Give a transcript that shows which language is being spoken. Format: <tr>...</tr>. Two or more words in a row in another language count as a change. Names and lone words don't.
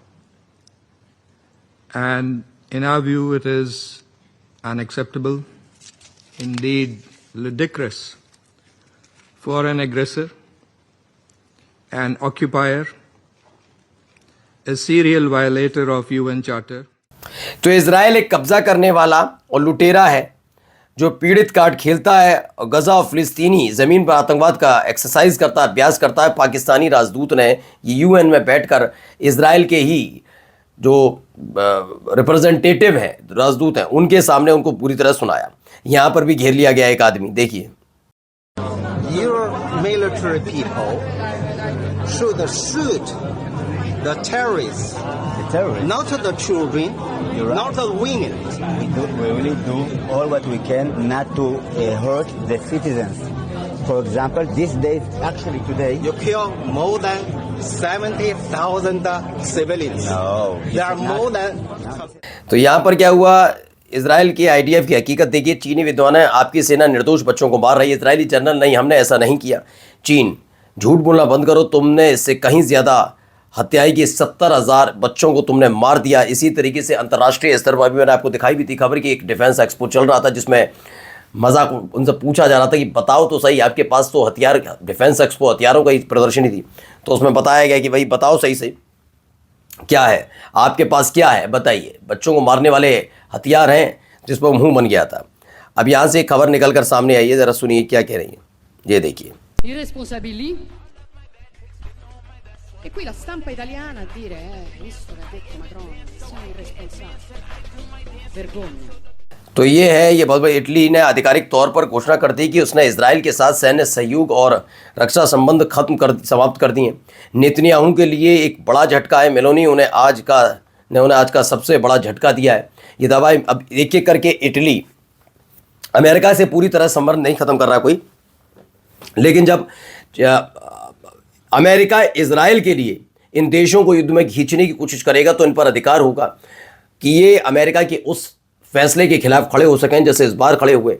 <en>And in our view, it is unacceptable, indeed ludicrous, for an aggressor, an occupier, a serial violator of UN Charter.</en> <hi>तो इजराइल एक कब्जा करने वाला और लुटेरा है, जो पीड़ित कार्ड खेलता है, और गजा और फिलिस्तीनी ज़मीन पर आतंकवाद का एक्सरसाइज करता है, अभ्यास करता है। पाकिस्तानी राजदूत ने यूएन में बैठकर इजराइल के ही जो रिप्रेजेंटेटिव हैं, राजदूत हैं, उनके सामने उनको पूरी तरह सुनाया। यहाँ पर भी घेर लिया गया एक आदमी, देखिए।</hi> <en>Your military people should shoot the terrorists, The terrorists. not the children, You're right. not the women. We really do all what we can not to hurt the citizens. For example, these days, actually today, You kill more than 70,000 civilians. no, you There are should not- more than</en> <hi>तो यहाँ पर क्या हुआ, इजराइल की आईडीएफ की हकीकत देखिए, चीनी विद्वान है, आपकी सेना निर्दोष बच्चों को मार रही है। इजरायली जनरल, नहीं हमने ऐसा नहीं किया। चीन, झूठ बोलना बंद करो, तुमने इससे कहीं ज़्यादा हत्याएं की, 70,000 बच्चों को तुमने मार दिया। इसी तरीके से अंतर्राष्ट्रीय स्तर पर भी मैंने आपको दिखाई भी थी खबर कि एक</hi> <en>defence expo</en> <hi>चल रहा था जिसमें मजाक उनसे पूछा जा रहा था कि बताओ तो सही, आपके पास तो हथियार,</hi> <en>defence expo</en> <hi>हथियारों की प्रदर्शनी थी, तो उसमें बताया गया कि भाई बताओ सही सही क्या है आपके पास, क्या है बताइए। बच्चों को मारने वाले हथियार हैं, जिस पर मुंह बन गया था। अब यहाँ से एक खबर निकल कर सामने आई है, ज़रा सुनिए क्या कह रही है, ये देखिए।</hi> <it>I responsabili? E qui la stampa italiana a dire, visto che ha detto Macron, siamo irresponsabili. Vergogna.</it> <hi>तो ये है, ये बहुत बड़ी, इटली ने आधिकारिक तौर पर घोषणा कर दी कि उसने इसराइल के साथ सैन्य सहयोग और रक्षा संबंध समाप्त कर दिए। नेतन्याहू के लिए एक बड़ा झटका है। मेलोनी उन्हें आज का सबसे बड़ा झटका दिया है। ये दावा अब एक एक करके इटली अमेरिका से पूरी तरह संबंध नहीं खत्म कर रहा कोई, लेकिन जब अमेरिका इजराइल के लिए इन देशों को युद्ध में खींचने की कोशिश करेगा तो इन पर अधिकार होगा कि ये अमेरिका के उस फैसले के खिलाफ खड़े हो सकें जैसे इस बार खड़े हुए।</hi>